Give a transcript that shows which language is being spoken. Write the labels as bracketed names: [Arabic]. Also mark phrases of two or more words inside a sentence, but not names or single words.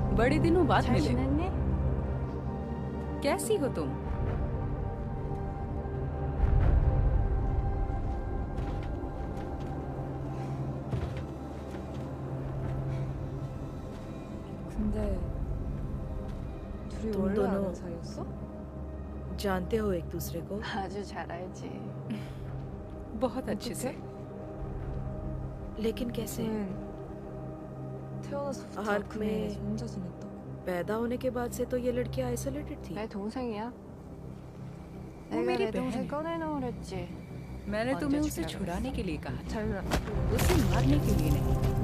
[Hindi] बड़े दिनों बाद [Korean] 잘 [Hindi] मिले। [Korean] 지냈니? [Hindi] कैसी हो तुम? [Korean] 근데 둘이 [Hindi] तुम [Korean] 원래 [Hindi] दोनों [Korean] 아는 사이였어? [Hindi] जानते हो एक दूसरे को? [Korean] 아주 잘 알지. [Hindi] बहुत अच्छे से। लेकिन कैसे? [Korean] 태어나서부터 [Hindi] आर्क [Korean] 그 [Hindi] में [Korean] 집에서 혼자 지냈다고. [Hindi] पैदा होने के बाद से तो ये लड़की आइसोलेटेड थी। [Korean] 내 동생이야. [Hindi] वो [Korean] 내가 [Hindi] मेरी [Korean] 내 [Hindi] बहन [Korean] 동생 [Hindi] है। [Korean] 꺼내놓으랬지. [Hindi] मैंने [Korean] 언제 [Hindi] तुम्हें उसे [Korean] 죽여야겠어? [Hindi] छुड़ाने के लिए कहा था, [Korean] 잘 [Hindi] उसे मारने के लिए नहीं।